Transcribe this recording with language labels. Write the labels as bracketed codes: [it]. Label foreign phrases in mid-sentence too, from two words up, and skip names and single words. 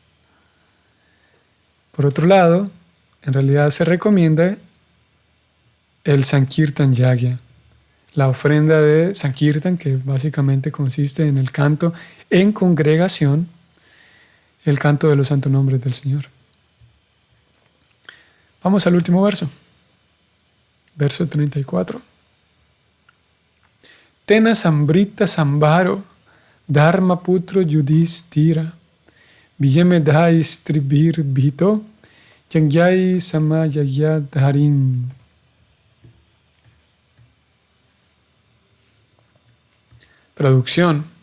[es] Por otro lado, en realidad se recomienda el [sa] संकीर्तन यज्ञ, [es] la ofrenda de Sankirtan, que básicamente consiste en el canto en congregación, el canto de los santos nombres del Señor. Vamos al último verso. verso 34. [sa] तेन सम्भृत सम्भारो, धर्म पुत्रो युधिष्ठिर, वाजिमेधैस् त्रिभिर् भीतो, यज्ञैः समयजद् धरिम्. [es] Traducción.